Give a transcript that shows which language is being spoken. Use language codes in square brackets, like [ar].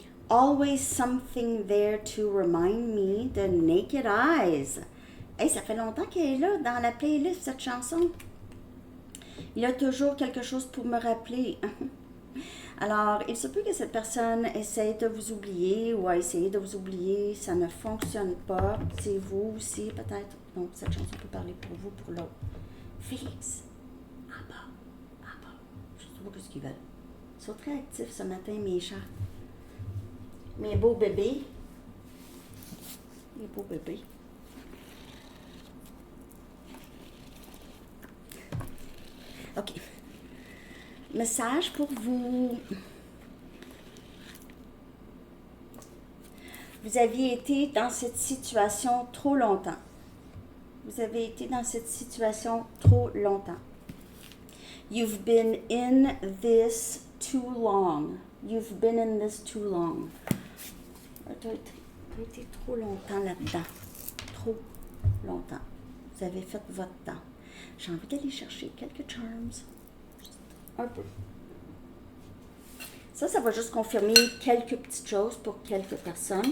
[en] Always something there to remind me, the naked eyes. [fr] Hey, ça fait longtemps qu'elle est là dans la playlist, cette chanson. Il y a toujours quelque chose pour me rappeler. Alors, il se peut que cette personne essaye de vous oublier ou a essayé de vous oublier. Ça ne fonctionne pas. C'est vous aussi, peut-être. Donc, cette chanson peut parler pour vous, pour l'autre. Félix, en bas, en bas. Je ne sais pas ce qu'ils veulent. Ils sont très actifs ce matin, mes chats. Mes beaux bébés. Mes beaux bébés. OK. Message pour vous. Vous aviez été dans cette situation trop longtemps. Vous avez été dans cette situation trop longtemps. [en] You've been in this too long. You've been in this too long. [fr] Tu as été trop longtemps là-dedans. Trop longtemps. Vous avez fait votre temps. J'ai envie d'aller chercher quelques charms. Un peu. Ça va juste confirmer quelques petites choses pour quelques personnes.